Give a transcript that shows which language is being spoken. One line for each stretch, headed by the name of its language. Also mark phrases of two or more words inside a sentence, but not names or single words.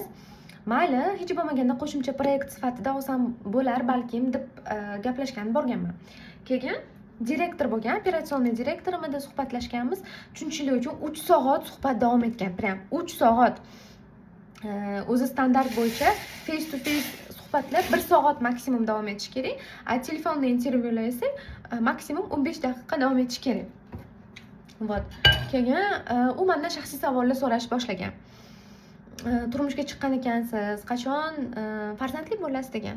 Uzbek: Mayli, hech bo'lmaganda qo'shimcha proyekt sifatida olsam bo'lar balkim deb gaplashgan borganman. Keyin direktor bo'lgan, operatsionniy direktorimida suhbatlashganmiz. Tushunchlik uchun 3 soat suhbat davom etgan. Prям 3 soat. O'zi standart bo'yicha
English: face to face
Uzbek: suhbatlar 1 soat maksimum davom etishi kerak. Telefonda intervyular esa maksimum 15 daqiqa davom etishi kerak. Вот. Keyin u mendan shaxsiy savollar so'rash boshlagan. Turmushga chiqqan ekansiz, qachon farzandli bo'lasiz degan.